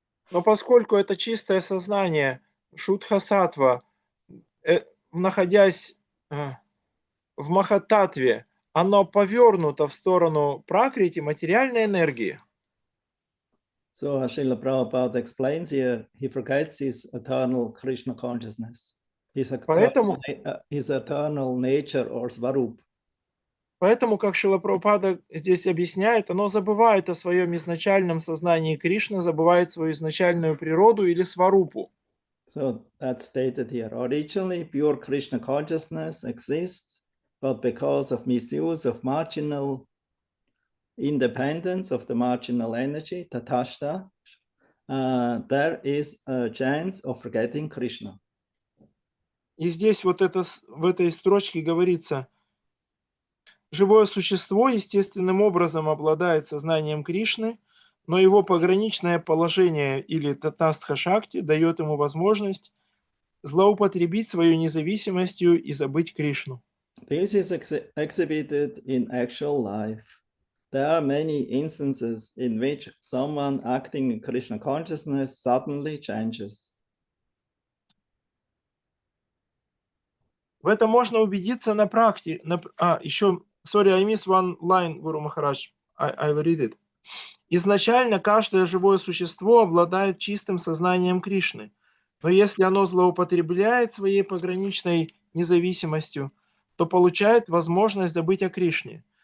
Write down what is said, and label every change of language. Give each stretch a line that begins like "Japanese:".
Russian: Но поскольку это чистое сознание Шудха-саттва, находясь в Махататтве, оно повернуто в сторону Пракрити, материальной энергии.
English: So as Srila Prabhupada explains here, he forgets his eternal Krishna consciousness, his eternal nature or Svarup.
Russian: Поэтому, как Шрила Прабхупада здесь объясняет, оно забывает о своем изначальном сознании Кришны, забывает свою изначальную природу или сварупу. So that's stated here.
English: Originally, pure Krishna consciousness exists, but because of misuse of marginal independence of the marginal energy, tatashta, there is a chance of forgetting Krishna.
Russian: И здесь вот это, в этой строчке говорится, живое существо естественным образом обладает сознанием Кришны, но его пограничное положение или татастха-шакти дает ему возможность злоупотребить свою независимостью и забыть Кришну.
English: This is exhibited in actual life. There are many instances in which someone acting in Krishna consciousness suddenly changes.
Russian: В этом можно убедиться на практике. Еще,
English: sorry, I missed one line, Guru Maharaj. I will read it.
Russian: Изначально каждое живое существо обладает чистым сознанием Кришны, но если оно злоупотребляет своей пограничной независимостью, то получает возможность забыть о Кришне.